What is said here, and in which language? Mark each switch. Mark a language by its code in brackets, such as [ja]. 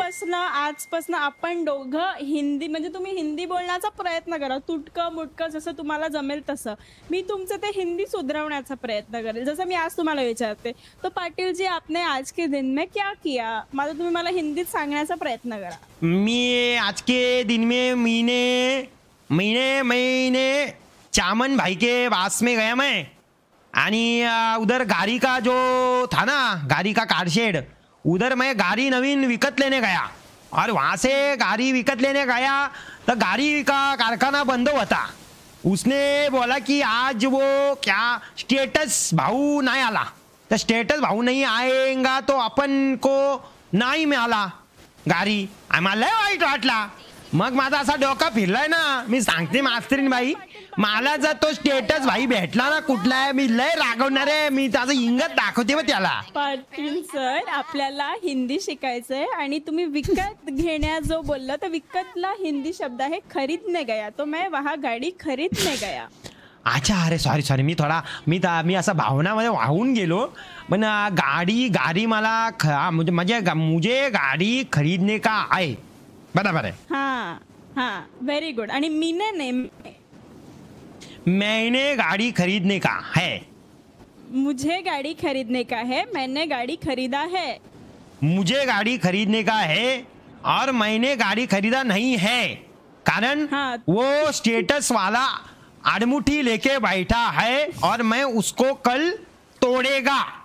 [mr] आजपासून आपण दोघं हिंदी, म्हणजे तुम्ही हिंदी बोलण्याचा प्रयत्न करा. तुटकं मुटकं जसं तुम्हाला जमेल तसं. मी तुमचं ते हिंदी सुधरवण्याचा प्रयत्न करेल. जसं मी आज तुम्हाला विचारते [hi] तो पाटील जी आपने आज के दिन में क्या किया, [mr] माझं तुम्ही मला हिंदीत सांगण्याचा प्रयत्न करा. [hi] मी आज के दिन में महीने चामन भाई के पास में गया मैं. आणि उधर गाड़ी का जो था ना, गाड़ी का कारशेड, उधर मैं गाड़ी [mr] नवीन विकत [hi] लेने गया. और वहाँ से गाड़ी विकत लेने गया तो गाड़ी का कारखाना बंद हुआ था. उसने बोला कि आज वो क्या स्टेटस भाऊ नहीं आला, तो स्टेटस भाऊ नहीं आएगा तो अपन को [mr] नाही मिळाला गाडी. आम्हाला लय वाईट वाटला. मग माझा असा डोका फिरलाय ना. मी सांगते मास्तरीन बाई, मला जर तो स्टेटस भाई भेटला ना कुठला आहे, मी लय रागवणार आहे. मी त्याचं इंगत दाखवते मग त्याला. पाटील सर आपल्याला हिंदी शिकायचंय आणि तुम्ही विकत घेण्या जो बोलला तर विकतला हिंदी शब्द आहे खरीदने गया. [hi] तो मैं वहाँ गाडी खरीदने गया. [mr] अच्छा अरे सॉरी मी असा भावनामध्ये वाहून गेलो. पण गाडी मला [hi] मुझे गाडी खरीदने का [mr] आहे. बरोबर आहे. हाँ व्हेरी गुड. आणि [hi] मैंने गाड़ी खरीदने का है. मुझे गाड़ी खरीदने का है. मैंने गाड़ी खरीदा है. मुझे गाड़ी खरीदने का है और मैंने गाड़ी खरीदा नहीं है. कारण वो स्टेटस वाला आड़मुठी लेके बैठा है और मैं उसको कल तोड़ेगा.